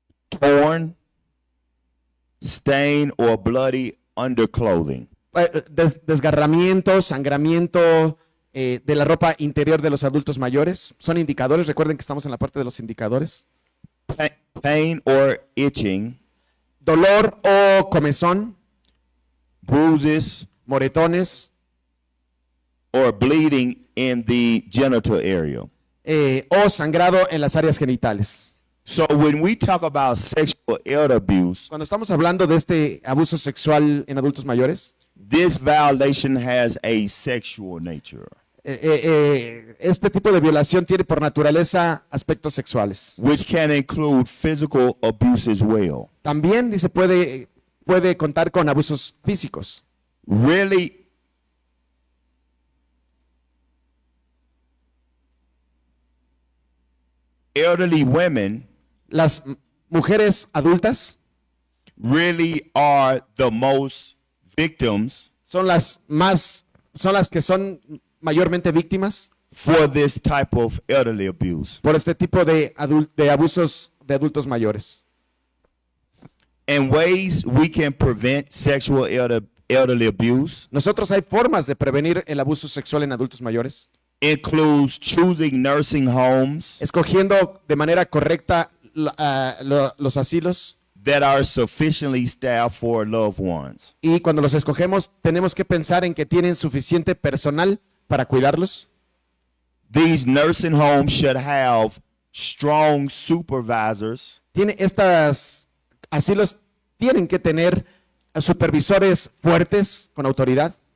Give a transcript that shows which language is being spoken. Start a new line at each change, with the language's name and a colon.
English: Torn, stained, or bloody underclothing.
Spanish: Desgarramiento, sangramiento de la ropa interior de los adultos mayores son indicadores.
English: Recuerden que estamos en la parte de los indicadores.
Spanish: Pain or itching,
English: Dolor o comezón,
Spanish: bruises,
English: moretones
Spanish: or bleeding in the genital area.
English: O sangrado en las áreas genitales.
Spanish: So when we talk about sexual elder abuse,
English: Cuando estamos hablando de este abuso sexual en adultos mayores,
Spanish: this violation has a sexual nature,
English: este tipo de violación tiene por naturaleza aspectos sexuales.
Spanish: which can include physical abuse as well.
English: También dice puede contar con abusos físicos.
Spanish: Really, elderly women
English: Las mujeres adultas
Spanish: really are the most victims
English: son las que son mayormente víctimas
Spanish: for this type of elderly abuse.
English: por este tipo de abusos de adultos mayores.
Spanish: And ways we can prevent sexual elderly abuse
English: Nosotros hay formas de prevenir el abuso sexual en adultos mayores,
Spanish: includes choosing nursing homes
English: escogiendo de manera correcta los asilos
Spanish: that are sufficiently staffed for loved ones.
English: y cuando los escogemos tenemos que pensar en que tienen suficiente personal para cuidarlos.
Spanish: These nursing homes should have strong supervisors
English: Estas asilos tienen que tener supervisores fuertes con autoridad